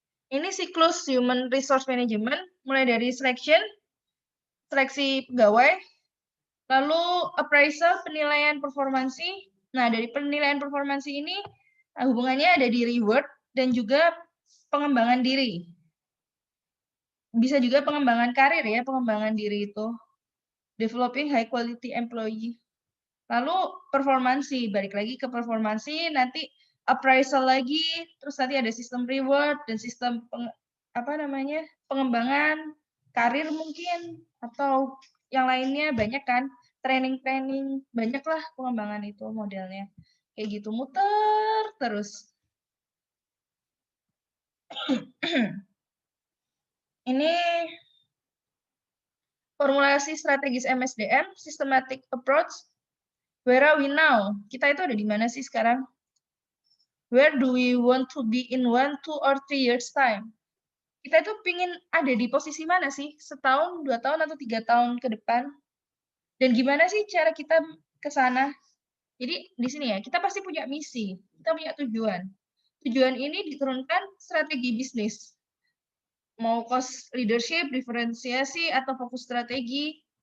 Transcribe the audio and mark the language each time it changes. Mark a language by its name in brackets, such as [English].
[Indonesian] Ini siklus human resource management, mulai dari seleksi pegawai, lalu appraisal, penilaian performansi. Nah, dari penilaian performansi ini, hubungannya ada di reward dan juga pengembangan diri. Bisa juga pengembangan karir ya, pengembangan diri itu. [English] Developing high quality employee. [Indonesian] Lalu performansi, balik lagi ke performansi, nanti appraisal lagi, terus nanti ada sistem reward dan sistem pengembangan karir mungkin, atau yang lainnya banyak kan, training, banyaklah pengembangan itu modelnya. Kayak gitu, muter terus. [English] Ini formulasi strategis MSDM, systematic approach. Where are we now? [Indonesian] Kita itu ada di mana sih sekarang? [English] Where do we want to be in 1, 2, or 3 years time? [Indonesian] Kita itu pingin ada di posisi mana sih? Setahun, 2 tahun, atau 3 tahun ke depan? Dan gimana sih cara kita ke sana? Jadi di sini ya, kita pasti punya misi, kita punya tujuan. Tujuan ini diturunkan strategi bisnis. Mau cost leadership, diferensiasi, atau fokus strategi.